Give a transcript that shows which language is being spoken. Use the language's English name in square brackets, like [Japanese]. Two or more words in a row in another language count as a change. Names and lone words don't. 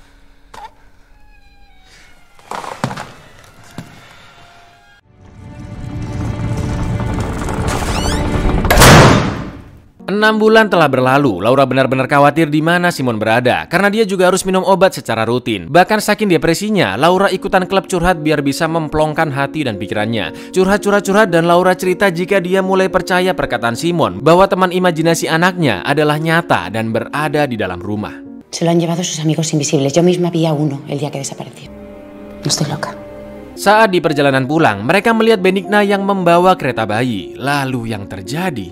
[Indonesian] 6 bulan telah berlalu, Laura benar-benar khawatir di mana Simon berada karena dia juga harus minum obat secara rutin. Bahkan saking depresinya, Laura ikutan klub curhat biar bisa memplongkan hati dan pikirannya. Curhat dan Laura cerita jika dia mulai percaya perkataan Simon bahwa teman imajinasi anaknya adalah nyata dan berada di dalam rumah. [Spanish] Se lo han llevado sus amigos invisibles. Yo misma vi a uno el día que desapareció. No estoy loca. [Indonesian] Saat di perjalanan pulang, mereka melihat Benigna yang membawa kereta bayi. Lalu yang terjadi...